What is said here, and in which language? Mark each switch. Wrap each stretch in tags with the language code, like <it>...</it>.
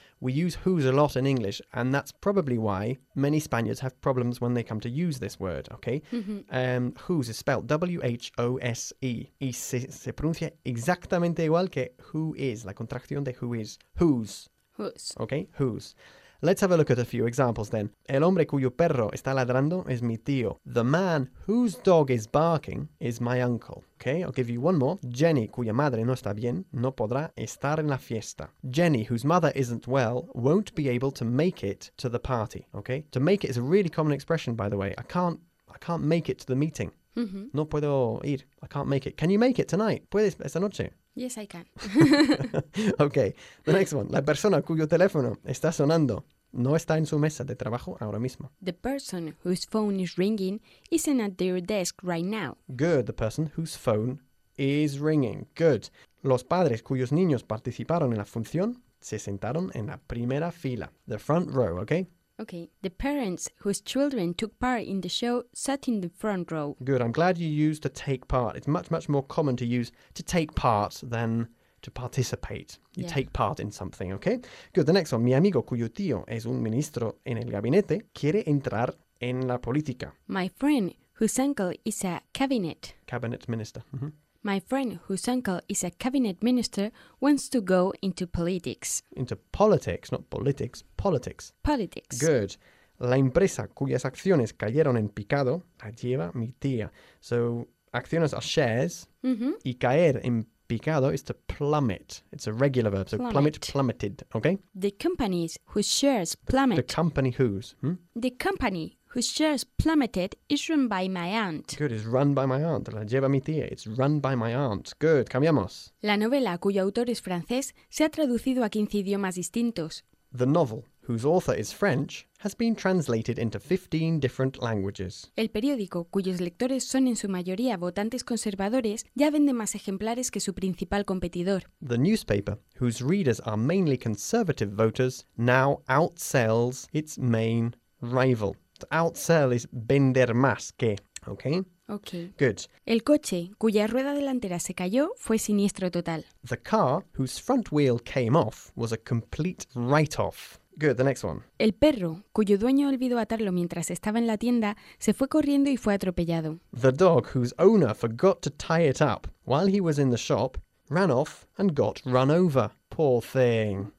<en>We use whose a lot in English, and that's probably why many Spaniards have problems when they come to use this word, okay? Mm-hmm. Whose is spelled W-H-O-S-E.</en> <es>Y se pronuncia exactamente igual que</es> <en>who is,</en> <es>la contracción de who is. Whose.</es> <en>Whose. Okay, whose. Let's have a look at a few examples then.</en> <es>El hombre cuyo perro está ladrando es mi tío.</es> <en>The man whose dog is barking is my uncle. Okay, I'll give you one more.</en> <es>Jenny, cuya madre no está bien, no podrá estar en la fiesta.</es> <en>Jenny, whose mother isn't well, won't be able to make it to the party. Okay, to make it is a really common expression, by the way. I can't make it to the meeting. Mm-hmm.</en> <es>No puedo ir.</es> <en>I can't make it. Can you make it tonight?</en> <es>¿Puedes esta noche?</es> <en>Yes, I can. Okay, the next one.</en> <es>La persona cuyo teléfono está sonando no está en su mesa de trabajo ahora mismo.</es> <en>The person whose phone is ringing isn't at their desk right now. Good, the person whose phone is ringing. Good.</en> <es>Los padres cuyos niños participaron en la función se sentaron en la primera fila.</es> <en>The front row, okay? Okay, the parents whose children took part in the show sat in the front row. Good, I'm glad you used to take part. It's much, much more common to use to take part than to participate. You yeah. take part in something, okay? Good, the next one.</en> <es>Mi amigo cuyo tío es un ministro en el gabinete quiere entrar en la política.</es> <en>My friend whose uncle is a cabinet. Cabinet minister. Mm-hmm. My friend whose uncle is a cabinet minister wants to go into politics. Into politics, not politics, politics. Politics. Good.</en> <es>La empresa cuyas acciones cayeron en picado la lleva mi tía.</es> <en>So, acciones are shares. Mm-hmm.</en> <es>Y caer en picado</es> <en>is to plummet. It's a regular verb. So, plummet, plummeted. Okay? The companies whose shares plummet. The company whose? Hmm? The company whose shares plummeted is run by my aunt. Good, it's run by my aunt.</en> <es>La lleva mi tía.</es> <en>It's run by my aunt. Good,</en> <es>cambiamos. La novela, cuyo autor es francés, se ha traducido a 15 idiomas distintos.</es> <en>The novel, whose author is French, has been translated into 15 different languages.</en> <es>El periódico, cuyos lectores son en su mayoría votantes conservadores, ya vende más ejemplares que su principal competidor.</es> <en>The newspaper, whose readers are mainly conservative voters, now outsells its main rival. Outsell is</en> <es>vender más que,</es> <en>okay? Okay. Good.</en> <es>El coche, cuya rueda delantera se cayó, fue siniestro total.</es> <en>The car, whose front wheel came off, was a complete write-off. Good, the next one.</en> <es>El perro, cuyo dueño olvidó atarlo mientras estaba en la tienda, se fue corriendo y fue atropellado.</es> <en>The dog, whose owner forgot to tie it up while he was in the shop, ran off and got run over. Poor thing.</en>